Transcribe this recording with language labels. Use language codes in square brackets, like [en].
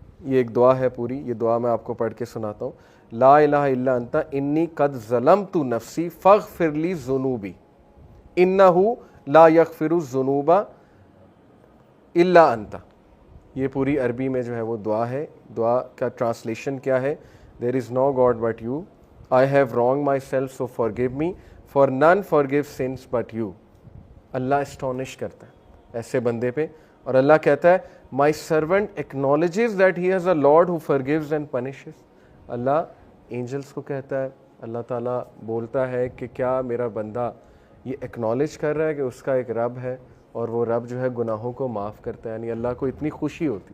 [ur] یہ ایک دعا ہے پوری، یہ دعا میں آپ کو پڑھ کے سناتا ہوں. [ar] لا الہ الا انت انی قد ظلمت نفسی فاغفر لی ذنوبی انہ لا یغفر الذنوب الا انت. [ur] یہ پوری عربی میں جو ہے وہ دعا ہے. دعا کا ٹرانسلیشن کیا ہے؟ [en] there is no God but you, I have wronged myself so forgive me, for none forgive sins but you. [ur] اللہ اسٹونش کرتا ہے ایسے بندے پہ، اور اللہ کہتا ہے [en] my servant acknowledges that he has a Lord who forgives and punishes. [ur] Allah Angeles کو کہتا ہے، اللہ تعالیٰ بولتا ہے کہ کیا میرا بندہ یہ ایکنالج کر رہا ہے کہ اس کا ایک رب ہے اور وہ رب جو ہے گناہوں کو معاف کرتا ہے. یعنی اللہ کو اتنی خوشی ہوتی ہے.